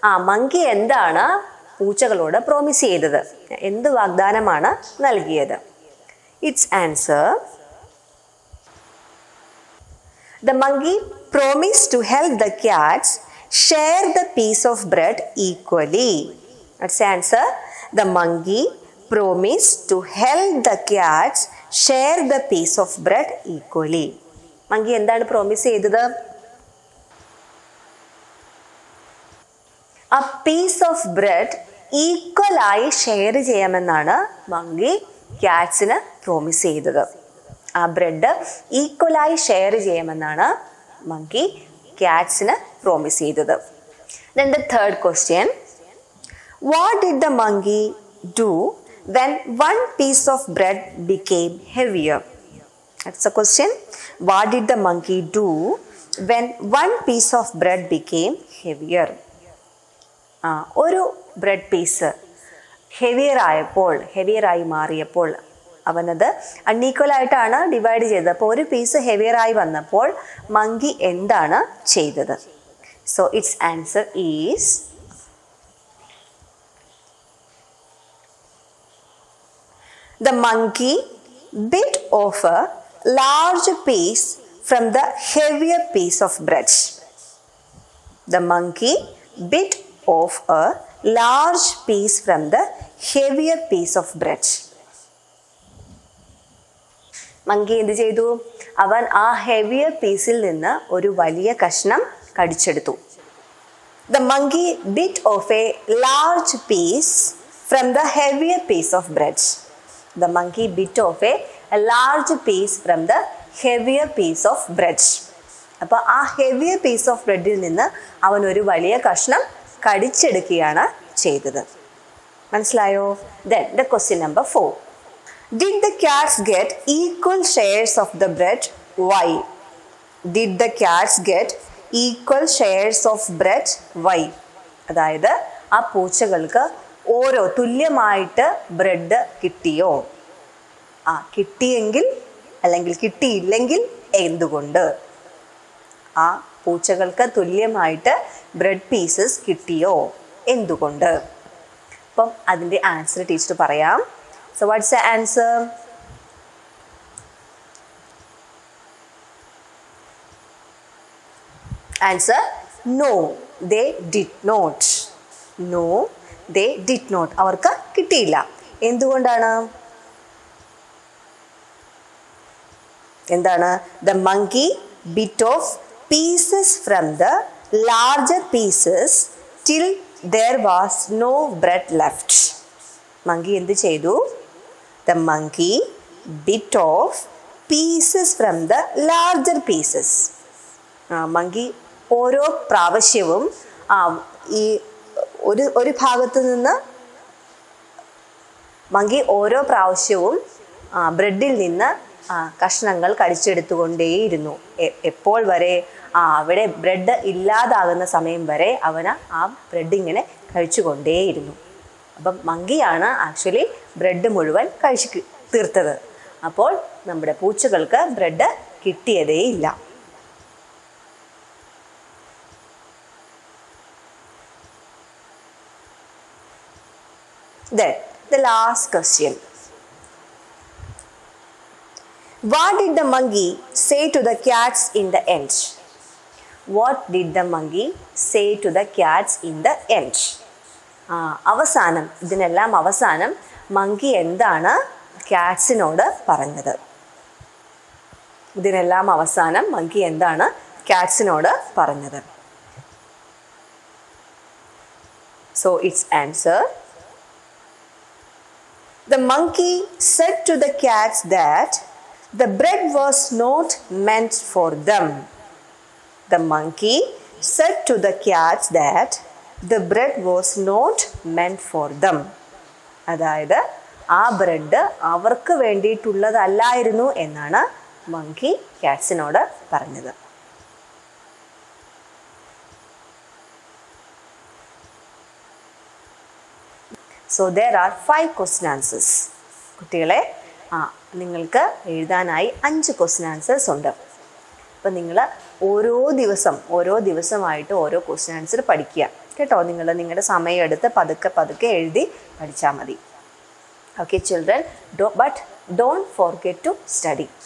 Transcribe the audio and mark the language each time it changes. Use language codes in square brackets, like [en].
[ml] Monkey എന്താണ് പൂച്ചകളോട് promise ചെയ്തത്? എന്ത് വാഗ്ദാനമാണ് നൽകിയത്? [en] Its answer: The monkey promised to help the cats share the piece of bread equally. That's the answer. The monkey promised to help the cats share the piece of bread equally. [ml] Monkey എന്താണ് promise ചെയ്തത്? [en] A piece of bread [ml] ഈക്വലായി share ചെയ്യാമെന്നാണ് monkey ക്യാറ്റ്സിന് promise ചെയ്തത്. ആ bread ഈക്വലായി share ചെയ്യാമെന്നാണ് monkey ക്യാറ്റ്സിന് promise ചെയ്തത്. [en] Then the third question. What did the monkey do when one piece of bread became heavier? That's the question. What did the monkey do when one piece of bread became heavier? [ml] ഒരു bread piece ഹെവിയറായി മാറിയപ്പോൾ അവനത് അൺഈക്വലായിട്ടാണ് divide ചെയ്തത്. അപ്പോൾ ഒരു piece ഹെവിയറായി വന്നപ്പോൾ monkey എന്താണ് ചെയ്തത്? [en] So its answer is the monkey bit off a large piece from the heavier piece of bread. The monkey bit off a large piece from the heavier piece of bread. [ml] Monkey എന്ത് ചെയ്തു? അവൻ ആ heavier പീസിൽ നിന്ന് ഒരു വലിയ കഷ്ണം കടിച്ചെടുത്തു. [en] The monkey bit off a large piece from the heavier piece of bread. The monkey bit off a large piece from the heavier piece of bread. [ml] അപ്പോൾ ആ ഹെവിയർ പീസ് ഓഫ് ബ്രെഡിൽ നിന്ന് അവൻ ഒരു വലിയ കഷ്ണം കടിച്ചെടുക്കുകയാണ് ചെയ്തത്. മനസ്സിലായോ? [en] Then the question number 4. Did the cats get equal shares of the bread? Why? Did the cats get equal shares of bread? Why? [ml] അതായത് ആ പൂച്ചകൾക്ക് ഓരോ തുല്യമായിട്ട് ബ്രെഡ് കിട്ടിയോ? കിട്ടിയെങ്കിൽ അല്ലെങ്കിൽ കിട്ടിയില്ലെങ്കിൽ എന്തുകൊണ്ട്? ആ പൂച്ചകൾക്ക് തുല്യമായിട്ട് ബ്രെഡ് പീസസ് കിട്ടിയോ? എന്തുകൊണ്ട്? അപ്പം അതിൻ്റെ ആൻസർ ടീച്ചർ പറയാം. [en] So what's the answer? Answer: no, they did not. No, they did not. [ml] അവർക്ക് കിട്ടിയില്ല. എന്തുകൊണ്ടാണ്? എന്താണ്? [en] The monkey bit off pieces from the larger pieces till there was no bread left. [ml] Monkey എന്ത് ചെയ്തു? [en] The monkey bit off pieces from the larger pieces. [ml] Monkey ഓരോ പ്രാവശ്യവും ഈ ഒരു ഭാഗത്ത് നിന്ന് മങ്കി ഓരോ പ്രാവശ്യവും ബ്രെഡിൽ നിന്ന് കഷ്ണങ്ങൾ കടിച്ചെടുത്തുകൊണ്ടേയിരുന്നു. എപ്പോൾ വരെ? അവിടെ ബ്രെഡ് ഇല്ലാതാകുന്ന സമയം വരെ അവന് ആ ബ്രെഡ് ഇങ്ങനെ കഴിച്ചുകൊണ്ടേയിരുന്നു. അപ്പം മങ്കിയാണ് ആക്ച്വലി ബ്രെഡ് മുഴുവൻ കഴിച്ച് തീർത്തത്. അപ്പോൾ നമ്മുടെ പൂച്ചകൾക്ക് bread കിട്ടിയതേയില്ല. [en] Then the last question. What did the monkey say to the cats in the end? What did the monkey say to the cats in the end? [ml] അവസാനം, ഇതിനെല്ലാം അവസാനം മങ്കി എന്താണ് ക്യാറ്റ്സിനോട് പറഞ്ഞത്? ഇതിനെല്ലാം അവസാനം മങ്കി എന്താണ് ക്യാറ്റ്സിനോട് പറഞ്ഞത്? [en] So its answer: The monkey said to the cats that the bread was not meant for them. The monkey said to the cats that the bread was not meant for them. [ml] അതായത് ആ bread അവർക്ക് വേണ്ടിയിട്ടുള്ളതല്ലായിരുന്നു എന്നാണ് monkey കാറ്റ്സിനോട് പറഞ്ഞത്. [en] So there are 5 question answers. [ml] കുട്ടികളെ നിങ്ങൾക്ക് എഴുതാനായി 5 [en] question answers [ml] ഉണ്ട്. അപ്പം നിങ്ങൾ ഓരോ ദിവസമായിട്ട് ഓരോ question answer പഠിക്കുക കേട്ടോ. നിങ്ങളുടെ സമയം എടുത്ത് പതുക്കെ എഴുതി പഠിച്ചാൽ മതി. [en] Okay children, but don't forget to study.